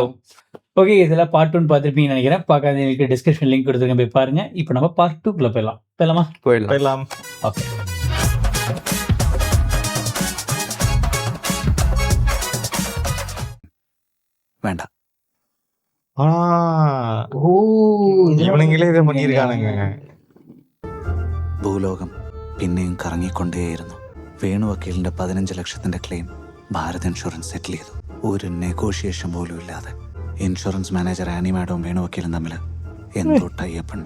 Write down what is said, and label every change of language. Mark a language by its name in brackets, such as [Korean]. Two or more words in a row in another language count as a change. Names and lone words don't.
[Tamil] ஓகே, இதெல்லாம் பார்ட் 1 பார்த்துருப்பீங்கன்னு நினைக்கிறேன். பார்க்காதவங்களுக்கு [English] description link [Tamil] கொடுத்துருக்கேன், போய் பாருங்க. இப்போ நம்ம பார்ட் 2க்குள்ள போயிடலாமா? போயிடலாம். ஓகே. வேண்டாம். [Malayalam] ഇവനെങ്കിലും ഇത് പണിയിരിക്കാണെങ്കിൽ ഭൂലോകം പിന്നെയും കറങ്ങിക്കൊണ്ടേയിരുന്നു. വേണു വക്കീലിന്റെ 15 ലക്ഷത്തിന്റെ ക്ലെയിം ഭാരത് ഇൻഷുറൻസ് സെറ്റിൽ ചെയ്തു. ഒരു നെഗോഷിയേഷൻ പോലും ഇല്ലാതെ. [English] insurance manager [Malayalam] ആനി മാഡവും വേണു വക്കീലും തമ്മിൽ എന്തോ ടൈപ്പ് ഉണ്ട്.